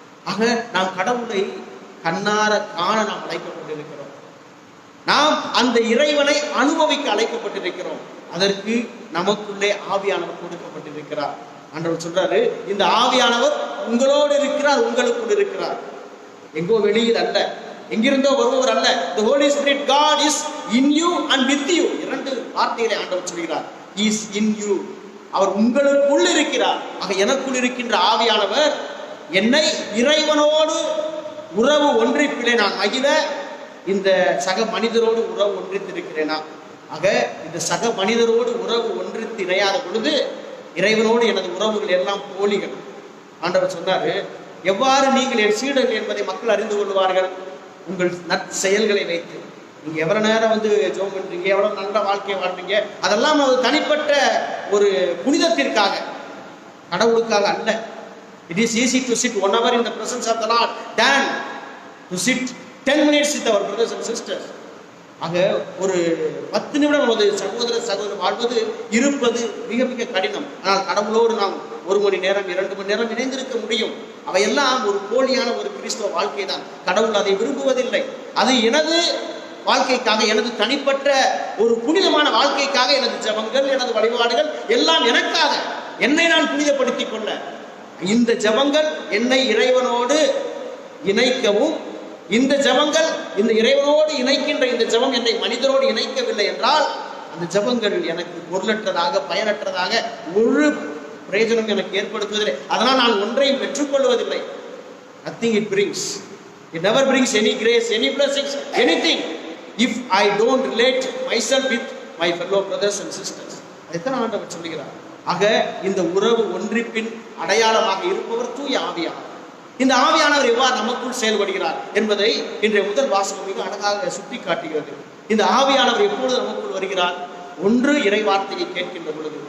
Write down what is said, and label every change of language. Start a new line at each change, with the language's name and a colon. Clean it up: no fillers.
Tamil: ஆக நாம் கடவுளை கண்ணார காண நாம் அழைக்கப்பட்டிருக்கிறோம். நாம் அந்த இறைவனை அனுபவிக்க அழைக்கப்பட்டிருக்கிறோம். அதற்கு நமக்குள்ளே ஆவியானவர் கொடுக்கப்பட்டிருக்கிறார். ஆண்டவர் சொல்றாரு, இந்த ஆவியானவர் உங்களோடு இருக்கிறார், உங்களுக்குள் இருக்கிறார். எங்கோ வெளியில் அல்ல, எங்கிருந்தோ வருபவர் அல்ல.
English: The Holy Spirit, God is in you and with you.
Tamil: இரண்டு வார்த்தைகளை ஆண்டவர் சொல்கிறார்.
English: He is in you,
Tamil: அவர் உங்களுக்குள் இருக்கிறார். ஆக எனக்குள் இருக்கின்ற ஆவியானவர் என்னை இறைவனோடு உறவு ஒன்றிப்பிலே நான் மகிழ இந்த சக மனிதரோடு உறவு ஒன்றித்திருக்கிறேனா? ஆக இந்த சக மனிதரோடு உறவு ஒன்றித்து இணையாத பொழுது இறைவனோடு எனது உறவுகள் எல்லாம் போலிகள். ஆண்டவர் சொன்னாரு, எவ்வாறு நீங்கள் என் சீடர்கள் என்பதை மக்கள் அறிந்து கொள்வார்கள்? உங்கள் நற்செயல்களை வைத்து. நீங்க எவ்வளவு நேரம் ஜெபம் பண்றீங்க, எவ்வளவு நல்ல வாழ்க்கையை வாழ்றீங்க, அதெல்லாம் ஒரு தனிப்பட்ட ஒரு புனிதத்திற்காக, கடவுளுக்காக அல்ல.
English: It is easy to sit 1 hour in the presence of the Lord than to sit 10 minutes with our brothers and sisters.
Tamil: ஆக ஒரு 10 நிமிடம் நமது சகோதர வாழ்வது இருப்பது மிக மிக கடினம். ஆனால் கடவுளோடு நாம் 1 மணி நேரம் 2 மணி நேரம் இணைந்திருக்க முடியும். அவையெல்லாம் ஒரு போலியான ஒரு கிறிஸ்தவ வாழ்க்கை தான். கடவுள் அதை விரும்புவதில்லை. அது எனது வாழ்க்கைக்காக, எனது தனிப்பட்ட ஒரு புனிதமான வாழ்க்கைக்காக எனது ஜெபங்கள், எனது வழிபாடுகள் எல்லாம் எனக்காக, என்னை நான் புனிதப்படுத்திக் கொள்ள. இந்த ஜெபங்கள் என்னை இறைவனோடு இணைக்கவும், இந்த ஜெபங்கள் இந்த இறைவனோடு இணைக்கின்ற இந்த ஜெபம் என்னை மனிதரோடு இணைக்கவில்லை என்றால் அந்த ஜெபங்கள் எனக்கு பொருளற்றதாக, பயனற்றதாக, ஒரு பிரயோஜனம் எனக்கு ஏற்படுத்துவதில்லை. அதனால் நான் ஒன்றையும் பெற்றுக்கொள்வதில்லை.
English: Nothing it brings. It never brings any grace, any blessings, anything if I don't relate myself with my fellow brothers and sisters.
Tamil: அதைத்தான் ஆண்டவர் சொல்கிறார். ஆக இந்த உறவு ஒன்றிப்பின் அடையாளமாக இருப்பவர் தூய ஆவியானவர். இந்த ஆவியானவர் எவ்வாறு நமக்குள் செயல்படுகிறார் என்பதை இன்றைய முதல் வாசகம் மிக அழகாக சுட்டி காட்டுகிறது. இந்த ஆவியானவர் எப்பொழுது நமக்குள் வருகிறார்? ஒன்று, இறைவார்த்தையை கேட்கின்ற பொழுது.